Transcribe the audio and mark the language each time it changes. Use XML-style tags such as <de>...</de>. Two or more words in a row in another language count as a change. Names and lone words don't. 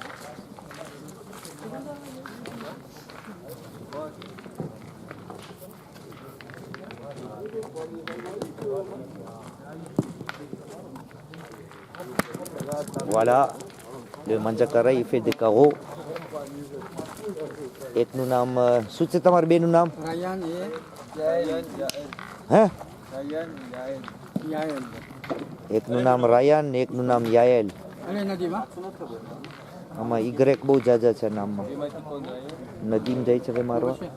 <fr>Voilà, le Manjakaray il fait des carreaux. Et nous nam,</fr> <gu>શું છે તમારું બેનું નામ?</gu> <fr>Ryan et હે</fr> <gu>Ryan, Yael. Yael. એકનું નામ રાયાન ને એકનું નામ યાએલ.</gu> <fr>Allez, Nadim, hein?</fr> <gu>આમાં Y બહુ જાજા છે નામમાં. એમાંથી કોણ Ryan? નદીમ જાય છે હવે મારવા.</gu>